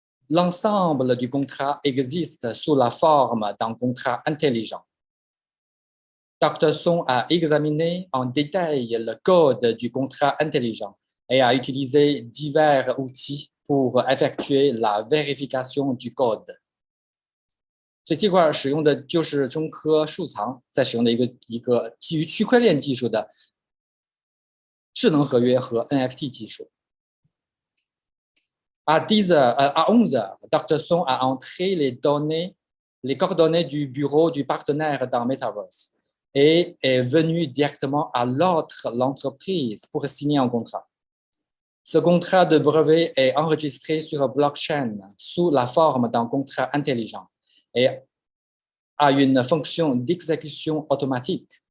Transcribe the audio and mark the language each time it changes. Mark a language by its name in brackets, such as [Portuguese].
[French] L'ensemble du contrat existe sous la forme d'un contrat intelligent. Dr. Song a examiné en détail le code du contrat intelligent et a utilisé divers outils pour effectuer la vérification du code. [Chinese] 所以这块使用的就是中科数藏在使用的一个基于区块链技术的智能合约和 NFT 技术。 [French] À 11 heures, Dr. Song a entré les coordonnées du bureau du partenaire dans Metaverse et est venu directement à l'entreprise pour signer un contrat. Ce contrat de brevet est enregistré sur blockchain sous la forme d'un contrat intelligent et a une fonction d'exécution automatique.